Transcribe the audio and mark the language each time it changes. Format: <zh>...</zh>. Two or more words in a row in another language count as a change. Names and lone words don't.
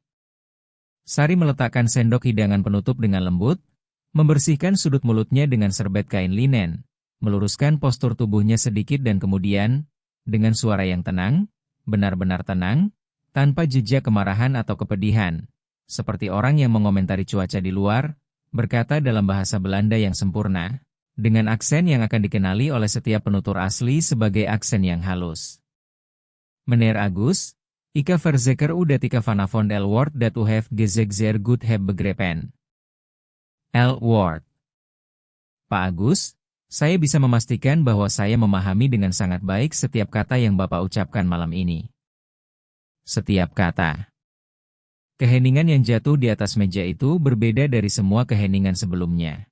<id>Sari meletakkan sendok hidangan penutup dengan lembut, membersihkan sudut mulutnya dengan serbet kain linen, meluruskan postur tubuhnya sedikit dan kemudian, dengan suara yang tenang, benar-benar tenang, tanpa jejak kemarahan atau kepedihan, seperti orang yang mengomentari cuaca di luar, berkata dalam bahasa Belanda yang sempurna, dengan aksen yang akan dikenali oleh setiap penutur asli sebagai aksen yang halus.</id> <nl>Meneer Agus, ik verzeker u dat ik vanavond el woord dat u heeft gezegd zeer goed heb begrepen. El woord.</nl> <id>Pak Agus, saya bisa memastikan bahwa saya memahami dengan sangat baik setiap kata yang Bapak ucapkan malam ini. Setiap kata. Keheningan yang jatuh di atas meja itu berbeda dari semua keheningan sebelumnya.</id>